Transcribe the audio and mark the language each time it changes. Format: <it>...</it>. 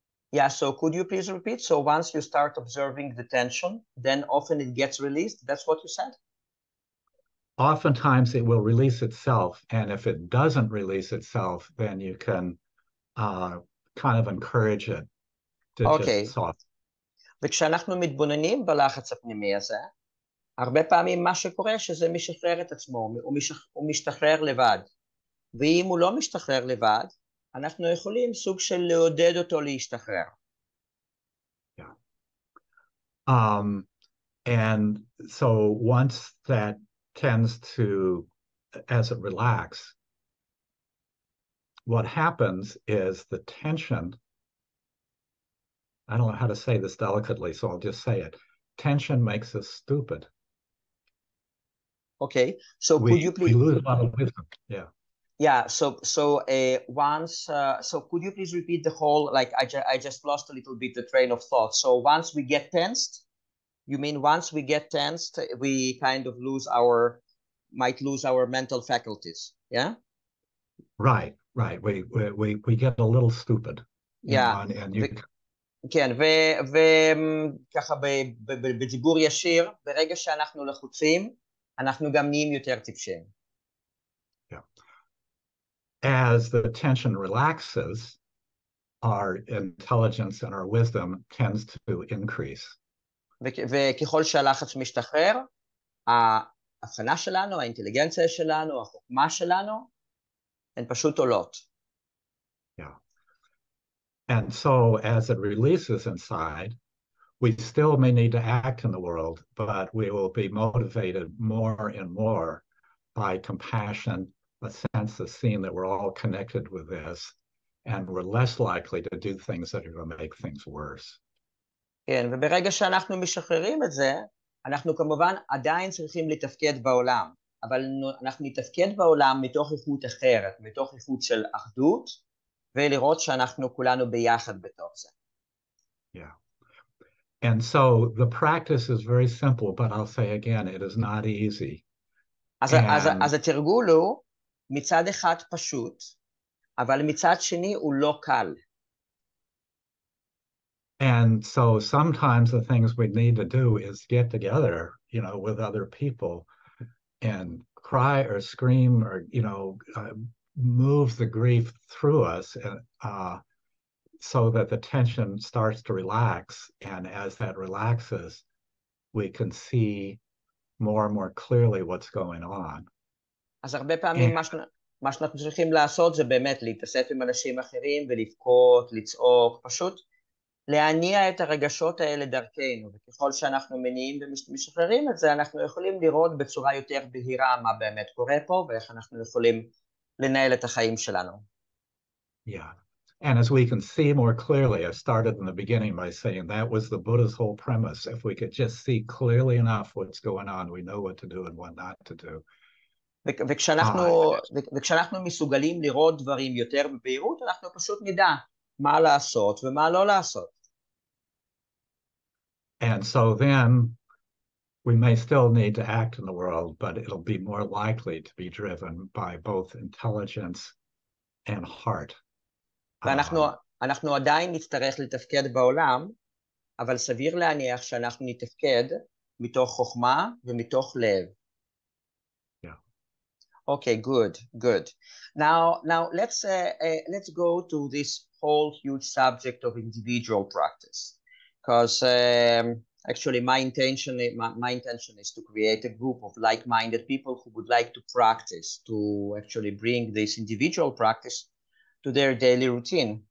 <en>Yeah, so could you please repeat? So once you start observing the tension, then often it gets released. That's what you said? Oftentimes it will release itself, and if it doesn't release itself, then you can kind of encourage it to just soften.</en> <he>וכשאנחנו מתבוננים בלחץ הפנימי הזה, הרבה פעמים מה שקורה שזה משחרר את עצמו, הוא משתחרר לבד. ואם הוא לא משתחרר לבד, אנחנו יכולים סוג של לעודד אותו להשתחרר.</he> <en>Yeah. And so once that tends to, as it relaxes, what happens is the tension, I don't know how to say this delicately, so I'll just say it. Tension makes us stupid. Okay, so could you please... We lose a lot of wisdom, yeah. Yeah, so could you please repeat the whole, like I just lost a little bit the train of thought. So once we get tensed, you mean once we get tensed, we kind of might lose our mental faculties, yeah? Right. We get a little stupid. Yeah.</en> <he>כן, וככה בדיבור ישיר, ברגע שאנחנו לחוצים, אנחנו גם נהיים יותר טיפשים.</he> <en>Yeah. As the tension relaxes, our intelligence and our wisdom tends to increase.</en> <he>וככל שהלחץ משתחרר, ההבחנה שלנו, האינטליגנציה שלנו, החוכמה שלנו, הן פשוט עולות.</he> <en>Yeah. And so as it releases inside, we still may need to act in the world, but we will be motivated more and more by compassion, a sense of seeing that we're all connected with this, and we're less likely to do things that are going to make things worse.</en> <he>כן, וברגע שאנחנו משחררים את זה, אנחנו כמובן עדיין צריכים לתפקד בעולם, אבל אנחנו נתפקד בעולם מתוך איכות אחרת, מתוך איכות של אחדות, ולראות שאנחנו כולנו ביחד בתוך זה.</he> <en>Yeah. And so the practice is very simple, but I'll say again, it is not easy.</en> <he>אז התרגול הוא מצד אחד פשוט, אבל מצד שני הוא לא קל.</he> <en>And so sometimes the things we need to do is get together, you know, with other people and cry or scream or, you know, move the grief through us so that the tension starts to relax. And as that relaxes, we can see more and more clearly what's going on.</en> <he>אז הרבה פעמים מה שאנחנו צריכים לעשות זה באמת להתאסף עם אנשים אחרים ולבכות, לצעוק, פשוט להניע את הרגשות האלה דרכנו, וככל שאנחנו מניעים ומשחררים את זה, אנחנו יכולים לראות בצורה יותר בהירה מה באמת קורה פה, ואיך אנחנו יכולים לנהל את החיים שלנו.</he> <en>Yeah, and as we can see more clearly, I started in the beginning by saying that was the Buddha's whole premise. If we could just see clearly enough what's going on, we know what to do and what not to do.</en> <he>וכשאנחנו מסוגלים לראות דברים יותר בבהירות, אנחנו פשוט נדע מה לעשות ומה לא לעשות.</he> <en>And so then we may still need to act in the world, but it'll be more likely to be driven by both intelligence and heart.</en> <he>ואנחנו עדיין נצטרך לתפקד בעולם, אבל סביר להניח שאנחנו נתפקד מתוך חוכמה ומתוך לב.</he> <en>Yeah. Okay, good. Now let's go to this whole huge subject of individual practice. Because actually my intention is to create a group of like-minded people who would like to practice, to actually bring this individual practice to their daily routine.</en>